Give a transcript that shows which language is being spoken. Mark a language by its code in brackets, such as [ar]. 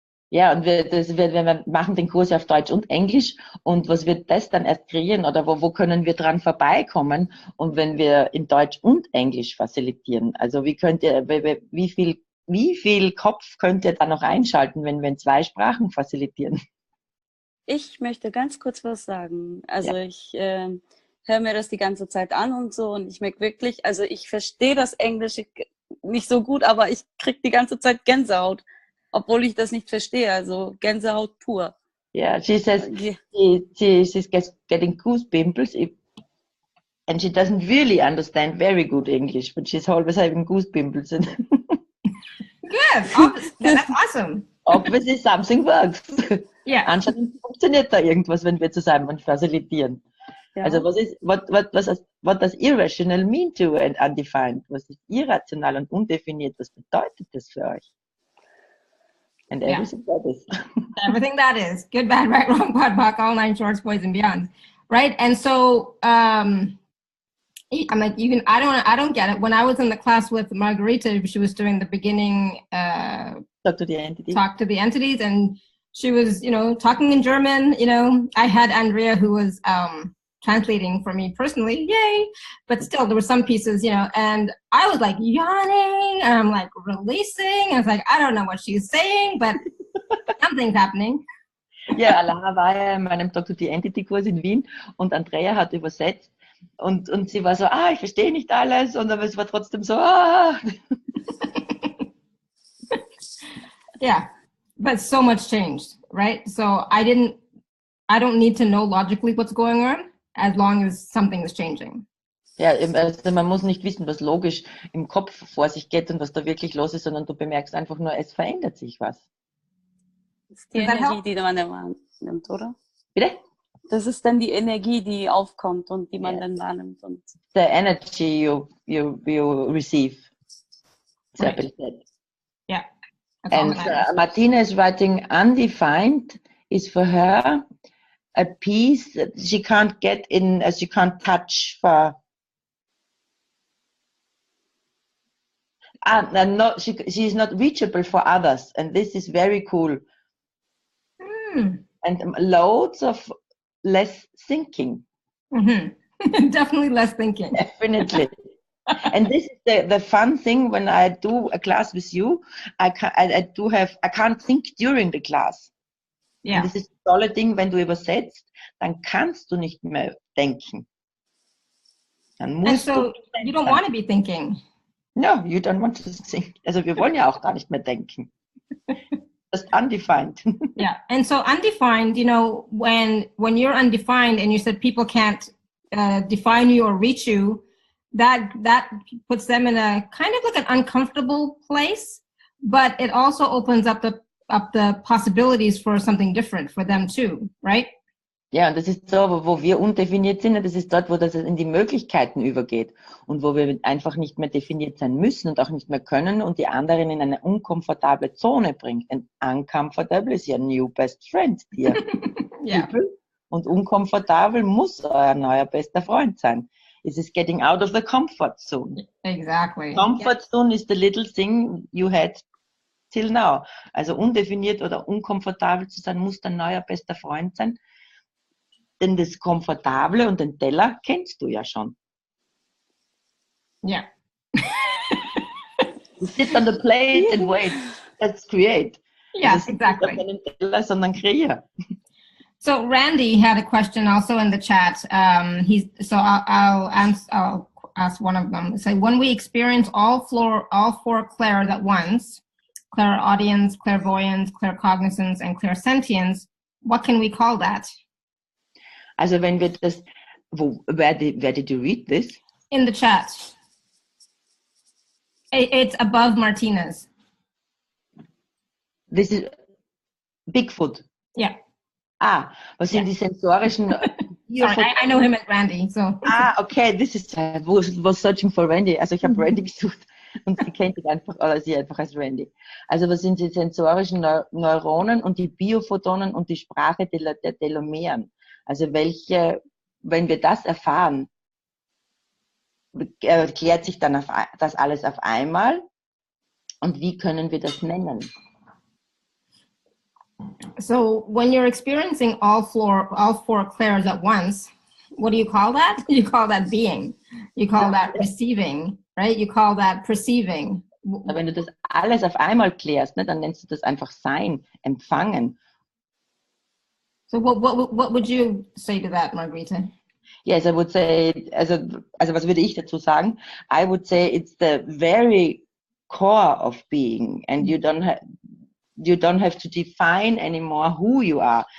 [de] Ja, und wir machen den Kurs auf Deutsch und Englisch und was wird das dann erst kreieren oder wo können wir dran vorbeikommen und wenn wir in Deutsch und Englisch facilitieren? Also wie viel Kopf könnt ihr da noch einschalten, wenn wir in 2 Sprachen facilitieren? Ich möchte ganz kurz was sagen. Also ich höre mir das die ganze Zeit an und so und ich merke wirklich, also ich verstehe das Englische nicht so gut, aber ich kriege die ganze Zeit Gänsehaut, obwohl ich das nicht verstehe, also Gänsehaut pur. [en] Yeah, she says she's getting goosebumps and she doesn't really understand very good English, but she's always having goosebumps. Good, that's awesome. Obviously something works. Yeah. [de] Anscheinend funktioniert da irgendwas, wenn wir zusammen facilitieren. Ja. [en] Also what does irrational mean to and undefined? [de] Was ist irrational und undefiniert? Was bedeutet das für euch? [en] And everything that is. Everything that is. Good, bad, right, wrong, POD, POC, all 9 shorts, boys and beyond. Right? And so I'm like, I don't get it. When I was in the class with Margarete, she was doing the beginning Talk to the entities. Talk to the entities, and she was, talking in German. I had Andrea who was translating for me personally, yay! But still, there were some pieces, and I was like yawning, and I'm like releasing. And I was like, I don't know what she's saying, but something's happening. [de] Ja, Lara war ja in meinem Talk to the Entity Kurs in Wien und Andrea hat übersetzt und sie war so, ich verstehe nicht alles, aber es war trotzdem so, [en] Yeah, but so much changed, right? So I don't need to know logically what's going on as long as something is changing. [de] Ja, also man muss nicht wissen, was logisch im Kopf vor sich geht und was da wirklich los ist, sondern du bemerkst einfach nur, es verändert sich was. Das ist die Energie, die man dann wahrnimmt, oder? Bitte? Das ist dann die Energie, die aufkommt und die man dann wahrnimmt. Und [en] the energy you receive. Right. Yeah. And Martina is writing undefined is for her a piece that she can't get in, as she can't touch for. She is not reachable for others, and this is very cool. And loads of less thinking. Mm-hmm. Definitely less thinking. Definitely. And this is the fun thing when I do a class with you. I can't think during the class. Yeah. [de] Und das ist das tolle Ding, wenn du übersetzt, dann kannst du nicht mehr denken. Dann musst [en] And so [de] du [en] you don't want to be thinking. No, you don't want to think. [de] Also wir wollen ja auch gar nicht mehr denken. [en] Just undefined. Yeah. And so undefined, you know, when you're undefined and you said people can't define you or reach you, that puts them in a kind of like an uncomfortable place, but it also opens up the possibilities for something different for them too, right? Ja, und das ist so, wo wir undefiniert sind, das ist dort, wo das in die Möglichkeiten übergeht und wo wir einfach nicht mehr definiert sein müssen und auch nicht mehr können und die anderen in eine unkomfortable Zone bringt. And uncomfortable is your new best friend, dear Yeah. people. [de] Und unkomfortabel muss euer neuer bester Freund sein. [en] It is getting out of the comfort zone. Exactly. Comfort zone is the little thing you had till now. [de] Also undefiniert oder unkomfortabel zu sein, muss dein neuer bester Freund sein. Denn das Komfortable und den Teller kennst du ja schon. [en] Yeah. You sit on the plate and wait. Let's create. Yes, [de] Also [en] exactly. [de] nicht auf einen Teller, sondern kreier. [en] So Randy had a question also in the chat. I'll ask one of them. Say, when we experience all four clairs at once, clairaudience, clairvoyance, claircognizance, and clairsentience, what can we call that? [de] Also wenn wir das, [en] where did you read this? In the chat. It's above Martinez. This is Bigfoot. Yeah. [de] Was sind die sensorischen... [en] Sorry, I know him as Randy. So. Okay, this is... was searching for Randy. [de] Also ich habe Randy gesucht und sie kennt ihn einfach, oder sie einfach als Randy. Also was sind die sensorischen Neuronen und die Biophotonen und die Sprache der Telomeren? Also welche, wenn wir das erfahren, klärt sich dann das alles auf einmal und wie können wir das nennen? [en] So when you're experiencing all four clairs at once, what do you call that? You call that being. You call that receiving, right? You call that perceiving. [de] Wenn du das alles auf einmal klärst, ne, dann nennst du das einfach Sein, Empfangen. [en] So what would you say to that, Margarete? Yes, I would say, [de] also was würde ich dazu sagen? [en] I would say it's the very core of being, and you don't have to define anymore who you are.